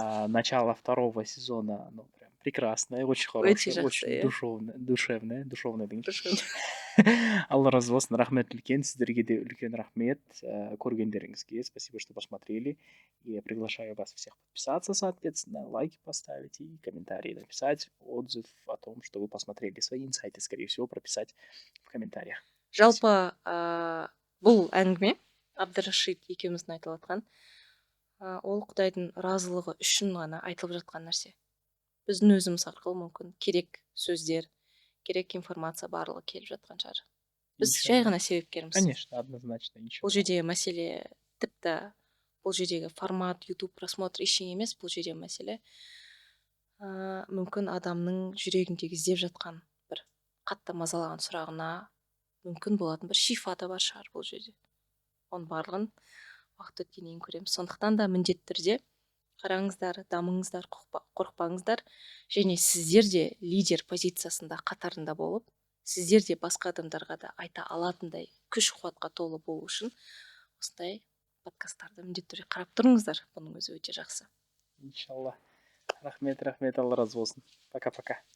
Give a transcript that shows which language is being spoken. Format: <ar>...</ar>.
<ru>Начало 2-го сезона, ну, прям прекрасное, очень хорошее, очень душевное</ru> <kk>деген. Алла разы болсын, рахмет үлкен, сіздерге де үлкен рахмет көргендеріңізге.</kk> <ru>Спасибо, что посмотрели. Я приглашаю вас всех подписаться, соответственно, лайки поставить и комментарии написать, отзыв о том, что вы посмотрели. Свои инсайты, скорее всего, прописать в комментариях.</ru> <kk>Жалпы бұл әңгіме Абдрашид екеуміздің айтылып жатқан, ол Құдайдың разылығы үшін ғана айтылып жатқан нәрсе. Біздің өзіміз арқылы мүмкін керек сөздер, керек информация барлығы келіп жатқан шығар. Біз жай ғана себепкерміз.</kk> <ru>Конечно, однозначно.</ru> <kk>Бұл жердегі мәселе тіпті бұл жердегі формат, YouTube просмотр ештеңе емес, бұл жердегі мәселе мүмкін адамның жүрегіндегі іздеп жатқан бір қатты мазалаған сұрағына мүмкін болатын бір шифа да бар шығар бұл жерде. Оның барлығын уақыт өткеннен кейін көреміз. Сондықтан да міндетті түрде қараңыздар, дамыңыздар, қорықпаңыздар, және сіздер де лидер позициясында қатарында болып, сіздер де басқа адамдарға да айта алатындай күш қуатқа толы болу үшін осындай подкасттарды міндетті түрде қарап тұрыңыздар. Бұның өзі өте жақсы. Иншалла. Рахмет, Алла разы болсын. Пока-пока.</kk>